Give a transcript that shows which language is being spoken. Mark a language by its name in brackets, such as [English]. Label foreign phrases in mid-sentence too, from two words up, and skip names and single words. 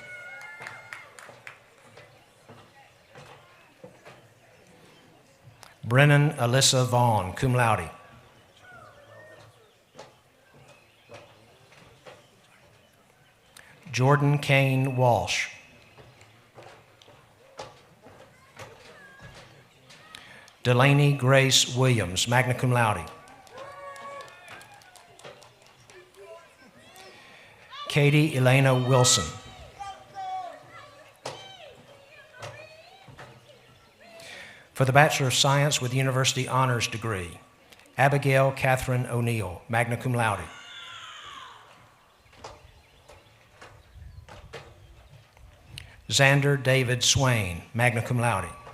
[English] Brennan Alyssa Vaughn, [Latin] cum laude. [English] Jordan Kane Walsh. Delaney Grace Williams, [Latin] magna cum laude. [English] Katie Elena Wilson. For the Bachelor of Science with University Honors Degree, Abigail Catherine O'Neill, [Latin] magna cum laude. [English] Xander David Swain, [Latin] magna cum laude.